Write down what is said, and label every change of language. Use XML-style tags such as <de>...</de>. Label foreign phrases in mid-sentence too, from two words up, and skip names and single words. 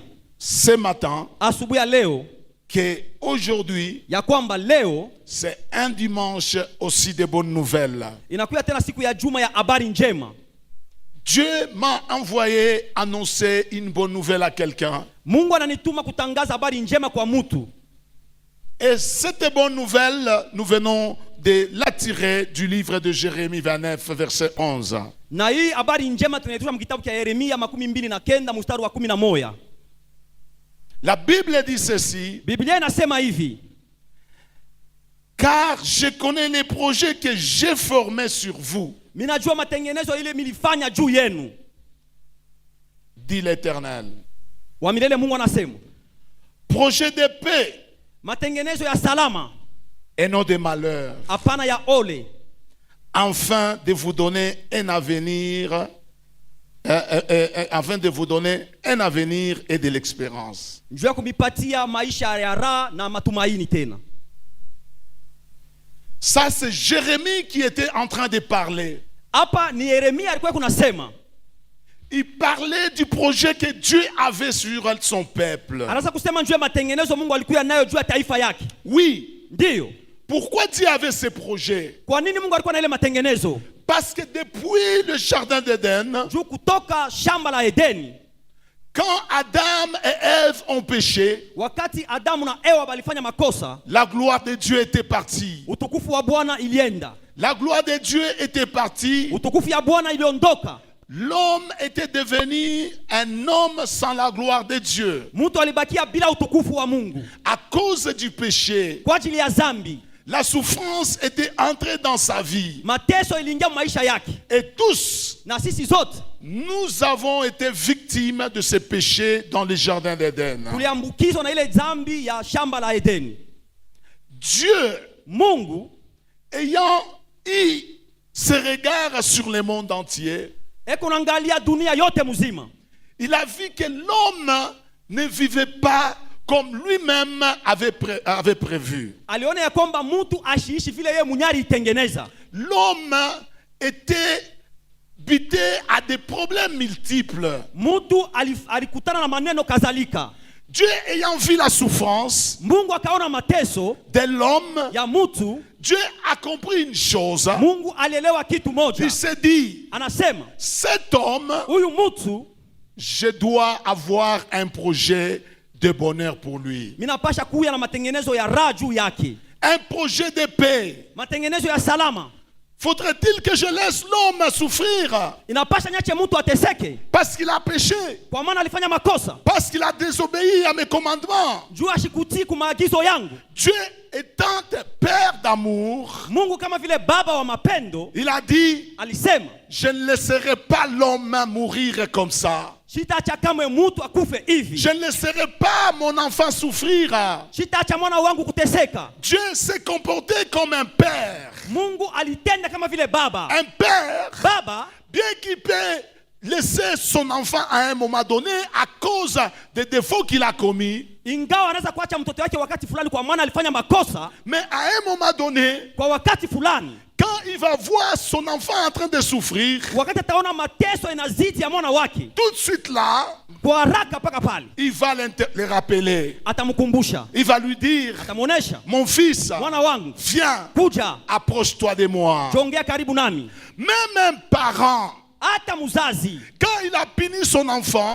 <fr>ce matin,</fr> <sw>asubuhi ya leo</sw> <fr>qu'aujourd'hui,</fr> <sw>ya kwamba leo</sw> <fr>c'est un dimanche aussi de bonnes nouvelles.</fr> <sw>inakuya tena siku ya juma ya habari njema.</sw> <fr>Dieu m'a envoyé annoncer une bonne nouvelle à quelqu'un.</fr> <sw>Mungu ananituma kutangaza habari njema kwa mtu.</sw> <fr>Et cette bonne nouvelle, nous venons de l'attirer du livre de Jérémie 29, verset 11.</fr> <sw>Na hii habari njema tunaitosha mu kitabu cha Yeremia 29 mstari wa 11.</sw> <fr>La Bible dit ceci:</fr> <sw>Biblia inasema hivi:</sw> <fr>car je connais les projets que j'ai formés sur vous,</fr> <sw>minajua matengenezo ile milifanya juu yenu,</sw> <fr>dit l'Éternel.</fr> <sw>wa milele Mungu anasema.</sw> <fr>Projet de paix</fr> <sw>Matengenezo ya salama,</sw> <fr>et non de malheur,</fr> <sw>hapana ya ole,</sw> <fr>afin de vous donner un avenir, afin de vous donner un avenir et de l'expérience.</fr> <sw>njoo ya kumipatia maisha ya raha na matumaini tena.</sw> <fr>Ça, c'est Jérémie qui était en train de parler.</fr> <sw>Hapa ni Yeremia alikuwa kunasema.</sw> <fr>Il parlait du projet que Dieu avait sur son peuple.</fr> <sw>Anaanza kusema njoo ya matengenezo Mungu alikuwa nayo juu ya taifa yake.</sw> <fr>Oui.</fr> <sw>Ndiyo.</sw> <fr>Pourquoi Dieu avait ce projet?</fr> <sw>Kwa nini Mungu alikuwa na ile matengenezo?</sw> <fr>Parce que depuis le jardin d'Éden,</fr> <sw>Juu kutoka shamba la Edeni,</sw> <fr>quand Adam et Ève ont péché,</fr> <sw>wakati Adamu na Ewa walifanya makosa,</sw> <fr>la gloire de Dieu était partie.</fr> <sw>utukufu wa Bwana ilienda.</sw> <fr>La gloire de Dieu était partie.</fr> <sw>Utukufu ya Bwana iliondoka.</sw> <fr>L'homme était devenu un homme sans la gloire de Dieu.</fr> <sw>Mtu alibakia bila utukufu wa Mungu</sw> <fr>À cause du péché,</fr> <sw>kwa ajili ya zambi.</sw> <fr>la souffrance était entrée dans sa vie.</fr> <sw>Mateso iliingia maisha yake.</sw> <fr>Et tous,</fr> <sw>Na sisi zote</sw> <fr>nous avons été victimes de ce péché dans le jardin d'Éden.</fr> <sw>tuliambukizwa na ile zambi ya shamba la Edeni.</sw> <fr>Dieu,</fr> <sw>Mungu</sw> <fr>ayant eu ce regard sur le monde entier,</fr> <sw>eko naangalia dunia yote mzima.</sw> <fr>il a vu que l'homme ne vivait pas comme lui-même avait prévu.</fr> <sw>Aliona ya kwamba mtu ashiishi vile yeye mwenyewe alitengeneza.</sw> <fr>L'homme était buté à des problèmes multiples.</fr> <sw>Mtu alikutana na maneno kadhalika.</sw> <fr>Dieu ayant vu la souffrance</fr> <sw>Mungu akaona mateso</sw> <fr>de l'homme,</fr> <sw>ya mtu,</sw> <fr>Dieu a compris une chose.</fr> <sw>Mungu alielewa kitu moja.</sw> <fr>Il s'est dit,</fr> <sw>Anasema,</sw> <fr>cet homme,</fr> <sw>huyu mtu</sw> <fr>je dois avoir un projet de bonheur pour lui.</fr> <sw>minapasha kuya na matengenezo ya raha juu yake,</sw> <fr>Un projet de paix.</fr> <sw>matengenezo ya salama.</sw> <fr>Faudrait-il que je laisse l'homme souffrir</fr> <sw>Inapasha niache mtu ateseke</sw> <fr>parce qu'il a péché,</fr> <sw>kwa maana alifanya makosa,</sw> <fr>parce qu'il a désobéi à mes commandements?</fr> <sw>juu ashikutii kwa maagizo yangu.</sw> <fr>Dieu étant père d'amour,</fr> <sw>Mungu kama vile baba wa mapendo</sw> <fr>il a dit,</fr> <sw>alisema,</sw> <fr>je ne laisserai pas l'homme mourir comme ça.</fr> <sw>sitaacha kamwe mtu akufe hivi,</sw> <fr>Je ne laisserai pas mon enfant souffrir.</fr> <sw>sitaacha mwana wangu kuteseka.</sw> <fr>Dieu s'est comporté comme un père.</fr> <sw>Mungu alitenda kama vile baba.</sw> <fr>Un père,</fr> <sw>Baba</sw> <fr>bien qu'il peut laisser son enfant à un moment donné à cause des défauts qu'il a commis,</fr> <sw>ingawa anaweza kuacha mtoto wake wakati fulani kwa maana alifanya makosa,</sw> <fr>mais à un moment donné,</fr> <sw>kwa wakati fulani,</sw> <fr>quand il va voir son enfant en train de souffrir,</fr> <sw>wakati ataona mateso inazidi ya mwana wake,</sw> <fr>tout de suite là,</fr> <sw>kwa haraka paka pale</sw> <fr>il va le rappeler.</fr> <sw>atamkumbusha,</sw> <fr>Il va lui dire,</fr> <sw>atamuonesha,</sw> <fr>mon fils,</fr> <sw>mwana wangu,</sw> <fr>viens,</fr> <sw>kuja</sw> <fr>approche-toi de moi.</fr> <sw>jongea karibu nami.</sw> <fr>Même un parent,</fr> <sw>Hata mzazi</sw> <fr>quand il a puni son enfant,</fr>